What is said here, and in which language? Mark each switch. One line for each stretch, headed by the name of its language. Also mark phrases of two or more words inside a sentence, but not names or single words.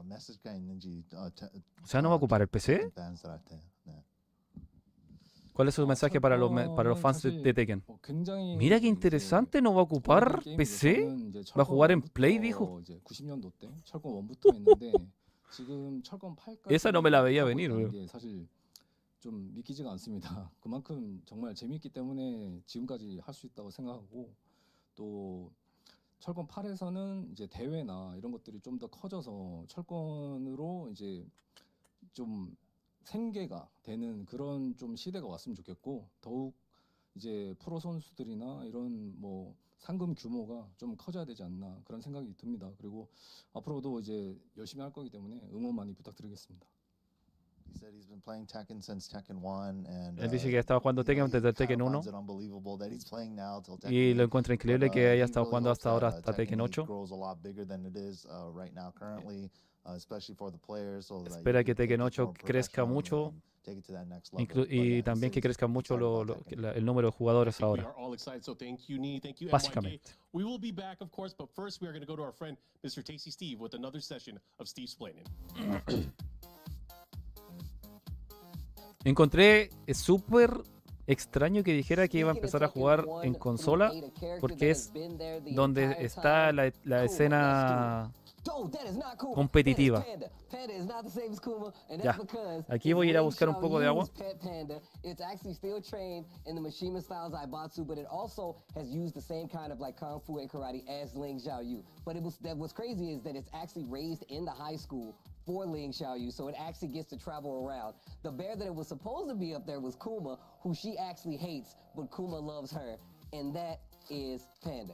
Spanish: O sea, ¿no va a ocupar el PC? ¿Cuál es su mensaje para los fans de Tekken? Mira qué interesante, ¿no va a ocupar PC? ¿Va a jugar en Play, dijo? Esa no me la veía venir, güey.
Korean: 좀 믿기지가 않습니다. 그만큼 정말 재밌기 때문에 지금까지 할 수 있다고 생각하고 또 철권 8에서는 이제 대회나 이런 것들이 좀 더 커져서 철권으로 이제 좀 생계가 되는 그런 좀 시대가 왔으면 좋겠고 더욱 이제 프로 선수들이나 이런 뭐 상금 규모가 좀 커져야 되지 않나 그런 생각이 듭니다. 그리고 앞으로도 이제 열심히 할 거기 때문에 응원 많이 부탁드리겠습니다.
Spanish: Él dice que ha estado jugando Tekken desde el Tekken 1 y lo encuentra increíble que haya estado jugando hasta ahora, hasta Tekken 8. Espera que Tekken 8 crezca mucho y también que crezca mucho el número de jugadores ahora. Básicamente.
English: We will be back, of course, but first we are going to go to our friend Mr. Tasty Steve with another session of Steve Splaining.
Spanish: Encontré súper extraño que dijera que iba a empezar a jugar en consola, porque es donde está la escena competitiva. Ya, aquí voy a ir a buscar un poco de agua.
English: It's actually still trained in the Mishima style Zaibatsu, but it also has used the same kind of like kung fu and karate as Ling Xiaoyu. But what's crazy is that it's actually raised in the high school for Ling Xiaoyu, so it actually gets to travel around. The bear that it was supposed to be up there was Kuma, who she actually hates, but Kuma loves her, and that is Panda.